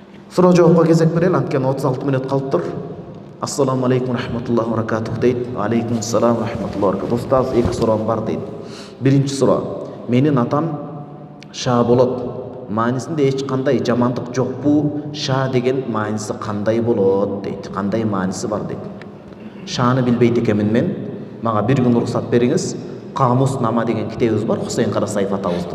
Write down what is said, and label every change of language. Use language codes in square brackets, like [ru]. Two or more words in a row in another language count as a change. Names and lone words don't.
[ky] Суроо жоопко кезек берели, анткени 36 мүнөт калыптыр. [ar] السلام عليكم رحمة الله وبركاته дейт. عليكم السلام رحمة الله وبركاته. [ky] Устаз, 2 суроом бар дейт. Биринчи суроо: менин атам Ша болот. Маанисинде эч кандай жамандык жокпу? Ша деген мааниси кандай болот дейт. Кандай мааниси бар дейт. Шаны билбейт экенмин мен. Мага бир күн уруксат бериңиз. Камус нама деген китебиз бар, Хусейн Карасаев атабыздын.